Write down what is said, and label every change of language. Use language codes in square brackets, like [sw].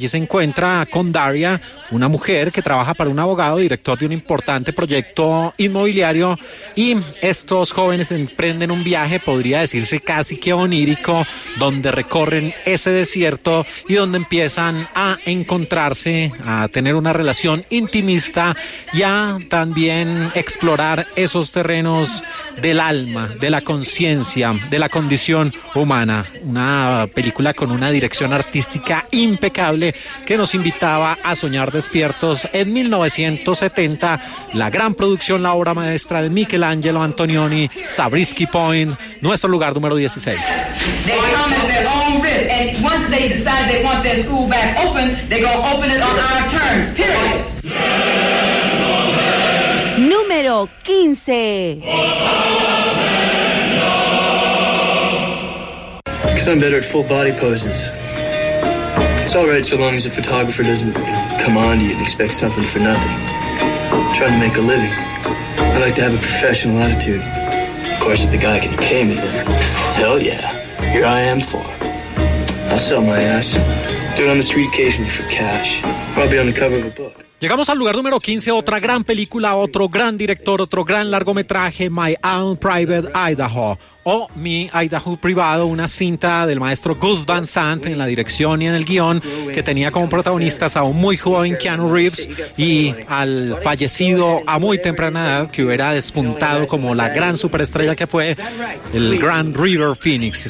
[es] Allí se encuentra con Daria, una mujer que trabaja para un abogado, director de un importante proyecto inmobiliario, y estos jóvenes emprenden un viaje, podría decirse casi que onírico, donde recorren ese desierto y donde empiezan a encontrarse, a tener una relación intimista y a también explorar esos terrenos del alma, de la conciencia, de la condición humana. Una película con una dirección artística impecable que nos invitaba a soñar despiertos en 1970, la gran producción, la obra maestra de Michelangelo Antonioni, Zabriskie Point, nuestro lugar número 16. [en] They come at their own risk, and once they decide they want their school back open, they go open it on our terms, period. [es] Número 15. [en] Because I'm better at full body poses. It's all right so long as the photographer doesn't, you know, come on to you and expect something for nothing. I'm trying to make a living. I like to have a professional attitude. Of course, if the guy can pay me, then hell yeah. Here I am for. I'll sell my ass. Do it on the street occasionally for cash. Probably on the cover of a book. [es] Llegamos al lugar número 15, otra gran película, otro gran director, otro gran largometraje, My Own Private Idaho, o Mi Idaho Privado, una cinta del maestro Gus Van Sant en la dirección y en el guión, que tenía como protagonistas a un muy joven Keanu Reeves y al fallecido a muy temprana edad, que hubiera despuntado como la gran superestrella que fue, el gran River Phoenix.